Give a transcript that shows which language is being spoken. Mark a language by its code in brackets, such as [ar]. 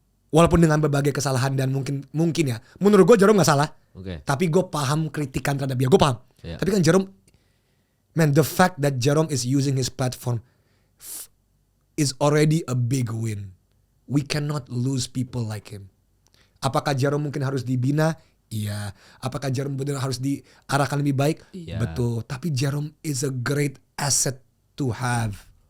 [id] Walaupun dengan berbagai kesalahan dan mungkin ya. Menurut gue Jerome gak salah. Tapi gue paham kritikan terhadap dia. Gue paham. Tapi kan [en] Jerome, man, the fact that Jerome is using his platform is already a big win. We cannot lose people like him. [id] Apakah Jerome mungkin harus dibina? Iya. Apakah Jerome benar harus diarahkan lebih baik? Iya. Betul. Tapi [en] Jerome is a great asset to have.